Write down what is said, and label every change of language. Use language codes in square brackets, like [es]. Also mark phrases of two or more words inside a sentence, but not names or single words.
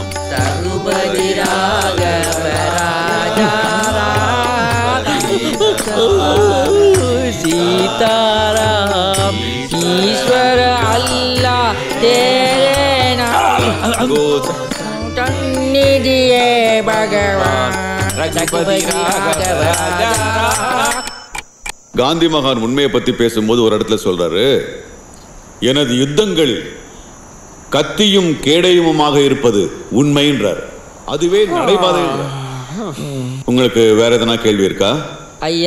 [hi] रघुपति राघव राजा राम सीताराम ईश्वर अल्लाह तेरे नाम दिए भगवान. रघुपति राघव राजा. [ta] காந்தி மகான் உண்மையை பத்தி பேசும்போது ஒரு இடத்துல சொல்றாரு, எனது யுத்தங்கள் கத்தியும் கேடயமுமாக இருப்பது உண்மைன்றார். அதுவே நடைபாதை. உங்களுக்கு வேற எதனா கேள்வி இருக்கா? ஐயா